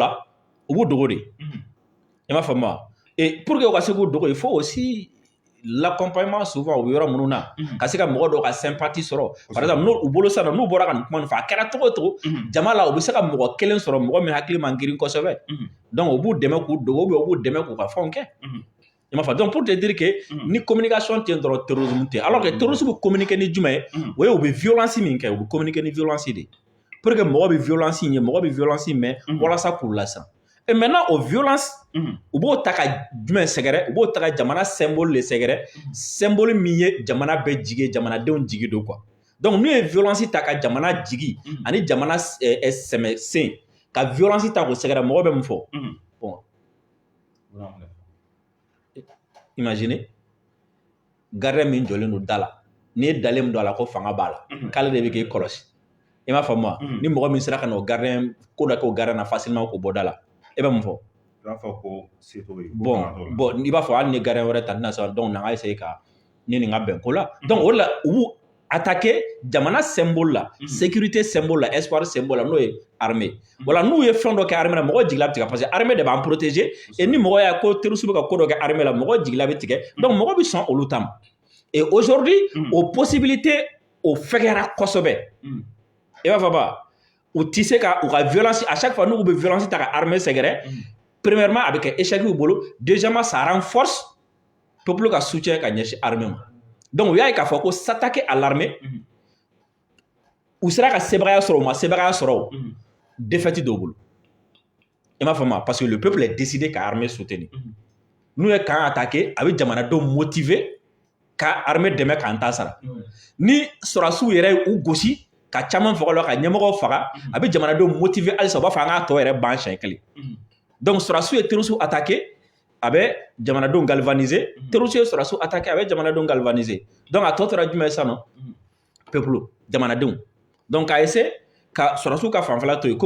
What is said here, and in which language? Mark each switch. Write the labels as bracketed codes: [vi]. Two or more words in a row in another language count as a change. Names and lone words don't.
[bm] la u b'u dogo de i m'a faamu wa [fr] et pour que [bm] u ka se k'u dogo [fr] il faut aussi l'accompagnement souvent au [bm] yɔrɔ minnu na ka se ka mɔgɔ dɔw ka sympathie sɔrɔ [fr] par exemple [bm] n'u bolo sa n'u bɔra ka nin kuma nin fɔ a kɛra cogo o cogo jama la u bɛ se ka mɔgɔ kelen sɔrɔ mɔgɔ min hakili man girin kosɛbɛ donc u b'u dɛmɛ k'u dogo ou bien u b'u dɛmɛ k'u ka fɛnw kɛ i m'a fɔ [fr] donc pour te dire que [bm] ni communication tɛ dɔrɔn terrorisme tɛ [fr] alors que [bm] terrorisme bɛ communiquer ni jumɛn ye o ye u bɛ violence min kɛ u bɛ communiquer ni violence de [fr] pour que [bm] mɔgɔ bɛ violence ye mɔgɔ bɛ violence mɛn walasa k'u lasiran. [fr] Et maintenant, aux violences, [bm] u b'o ta ka jumɛn sɛgɛrɛ u b'o ta ka jamana symbole le sɛgɛrɛ symbole min ye jamana bɛɛ jigi jamanadenw jigi don [fr] quoi donc [bm] n'u ye violence ta ka jamana jigi ani jamana sɛmɛ sen ka violence ta k'o sɛgɛrɛ mɔgɔ bɛ mun fɔ bon [fr] imagine gardien [bm] min jɔlen don da la n'i ye dalen min don a la ko fanga b'a la k'ale de bɛ k'e kɔlɔsi i m'a faamu wa ni mɔgɔ min sera ka n'o gardien ko dɔ kɛ o gardien na facilement k'o bɔ da la e bɛ mun fɔ i b'a fɔ ko se t'o ye bon i b'a fɔ hali ni gardien wɛrɛ ta tɛna sɔrɔ donc na ka essayer ka ni nin ka bɛn ko la donc o de la u b'u attaquer jamana symbole la [fr] sécurité symbole [bm] la [fr] espoir symbole [bm] la n'o ye armée wala n'u ye fɛn dɔ kɛ armée la mɔgɔ jigila bɛ tigɛ [fr] parce que armée [bm] de b'an protéger et ni mɔgɔ y'a ko terroriste bɛ ka ko dɔ kɛ armée la mɔgɔ jigila bɛ tigɛ donc mɔgɔ bɛ sɔn olu ta ma [fr] et aujourd'hui [bm] o possibilité o fɛkɛra kosɛbɛ i b'a fɔ ba u tɛ se ka u ka [fr] violence à chaque fois [bm] n'u bɛ violence ta ka armée sɛgɛrɛ premièrement a bɛ kɛ échec y'u bolo [fr] deuxièmement ça renforce peuple [bm] ka soutien ka ɲɛsin armée ma donc u y'a ye k'a fɔ ko [fr] s'attaquer à l'armée [bm] u sera ka sebagaya sɔrɔ u ma sebagaya sɔrɔ o défaite dɔw bolo i m'a faamu [fr] parce que le peuple est décidé [bm] ka armée soutenir n'u ye kan attaquer a bɛ jamanadenw motiver ka armée dɛmɛ k'an ta sara ni sɔrɔdasiw yɛrɛ u gosi ka caman faga la ka ɲɛmɔgɔw faga a bɛ jamanadenw motiver halisa u b'a fɔ an k'a tɔ yɛrɛ ban siɲɛ kelen donc sɔrɔdasiw ye terroriste attaquer a bɛ jamanadenw galvaniser terroriste ye sɔrɔdasiw attaquer a bɛ jamanadenw galvaniser donc a tɔ tora jumɛn ye sisan nɔ peuple jamanadenw donc k'a essayer ka sɔrɔdasiw ka fanfɛla to yen komi